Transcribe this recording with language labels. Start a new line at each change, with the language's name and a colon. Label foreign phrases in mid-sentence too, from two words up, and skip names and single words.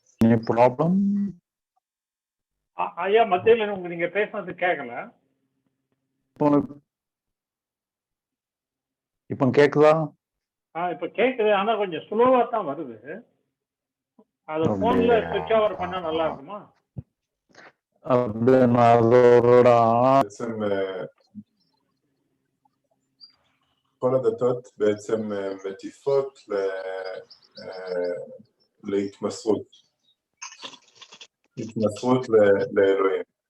English: Any problem?
Tamil: ஐயா மத்தியில நீங்க பேசுனது கேட்கல. இப்போ கேக்குதா? இப்ப கேக்குது, ஆனா கொஞ்சம் ஸ்லோவா தான் வருது. அது போன்ல
English: switch over
Tamil: பண்ணா நல்லா இருக்குமா?
Hebrew: בעצם כל הדתות בעצם מטיפות להתמסרות לאלוהים.